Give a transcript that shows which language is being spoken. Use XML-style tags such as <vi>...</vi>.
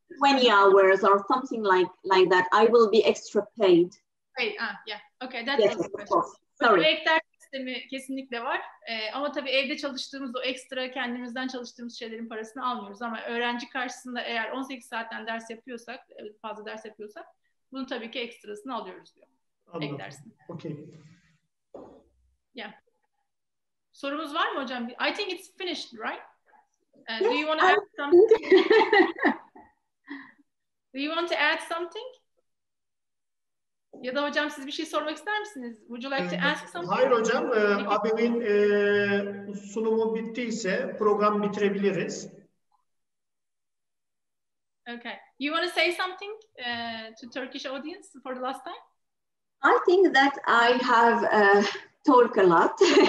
<en>20 hours or something like that, I will be extra paid. Yeah. Okay, that yes, was the question. Of course. Sorry.</en> <tr>Sistemi kesinlikle var. Ama tabii evde çalıştığımız o ekstra kendimizden çalıştığımız şeylerin parasını almıyoruz. Ama öğrenci karşısında eğer 18 saatten ders yapıyorsak, fazla ders yapıyorsak, bunu tabii ki ekstrasını alıyoruz diyor. Ek dersini.</tr> <en>Okay.</en> <tr>Yeah. Sorumuz var mı hocam?</tr> <en>I think it's finished, right? Do you want to add something? Do you want to add something?</en> <tr>Ya da hocam siz bir şey sormak ister misiniz?</tr> <en>Would you like to ask something?</en> <tr>Hayır hocam, abimin sunumu bittiyse program bitirebiliriz.</tr> <en>Okay. You want to say something to Turkish audience for the last time? I think that I have talked a lot.</en>